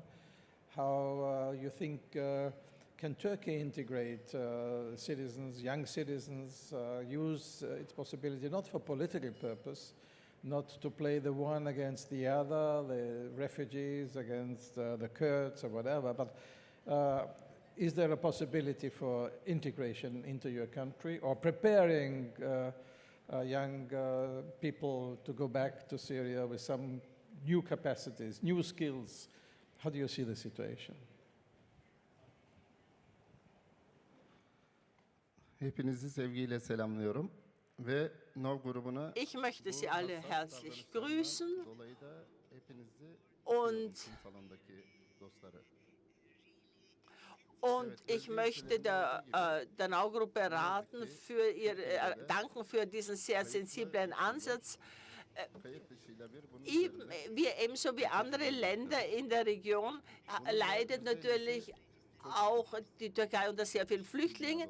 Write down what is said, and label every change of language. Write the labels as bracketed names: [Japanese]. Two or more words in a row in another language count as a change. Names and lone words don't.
[English] How you think can Turkey integrate citizens, young citizens, use its possibility not for political purpose, not to play the one against the other, the refugees against the Kurds or whatever, but is there a possibility for integration into your country, or preparing young people to go back to Syria with some new capacities, new skills? How do you see the situation? [Turkish] Hepinizi sevgiyle selamlıyorum ve NOW grubuna [German] Ich möchte Sie alle herzlich grüßen [Turkish] dolayı da hepinizi [German] und [Turkish] salondaki dostları. [German] ich möchte der NOW-Gruppe danken für diesen sehr sensiblen Ansatz. Wir ebenso wie andere Länder in der Region leidet natürlich auch die Türkei unter sehr vielen Flüchtlingen.